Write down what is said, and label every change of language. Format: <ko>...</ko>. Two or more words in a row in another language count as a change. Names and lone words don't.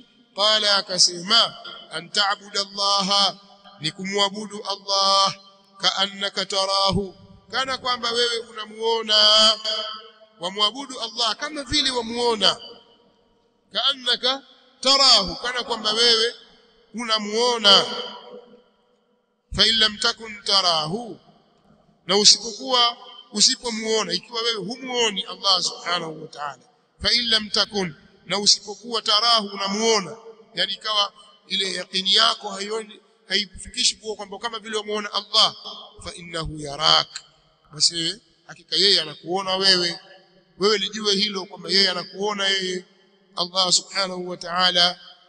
<sw>Qala, akasema</sw> <ar>أن تعبد الله,</ar> <sw>ni kumwabudu Allah,</sw> <ar>كأنك تراه,</ar> <sw>kana kwamba wewe unamuona, wamwabudu Allah kama vile wamuona,</sw> <ar>كأنك تراه,</ar> <sw>kana kwamba wewe unamuona.</sw> <ar>فإن لم تكن تراه,</ar> <sw>na usipomuona, ikiwa wewe humuoni Allah</sw> <ar>سبحانه وتعالى, فإن لم تكن,</ar> <sw>na usipokuwa tarahu unamuona, yani ikawa ile yaqini yako haifikishi kuwa kwamba kama vile umeona Allah,</sw> <ar>فإنه يراك,</ar> <sw>basi hakika yeye anakuona wewe. Wewe lijue hilo kwamba yeye anakuona yeye Allah</sw> <ar>سبحانه وتعالى.</ar>